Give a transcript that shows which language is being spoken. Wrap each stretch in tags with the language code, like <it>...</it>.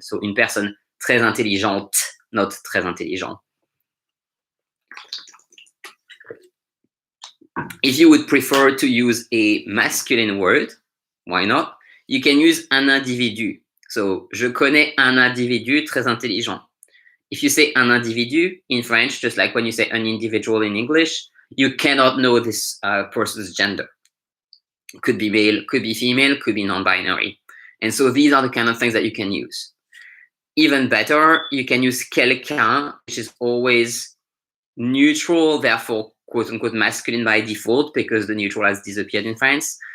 <fr>So une personne très intelligente, not très intelligent.</fr> <en>If you would prefer to use a masculine word, why not? You can use</en> <fr>un individu. So, je connais un individu très intelligent.</fr> <en>If you say</en> <fr>un individu</fr> <en>in French, just like when you say an individual in English, you cannot know this person's gender. It could be male, could be female, could be non-binary. And so these are the kind of things that you can use. Even better, you can use quelqu'un, which is always neutral, therefore quote-unquote masculine by default, because the neutral has disappeared in France.</en>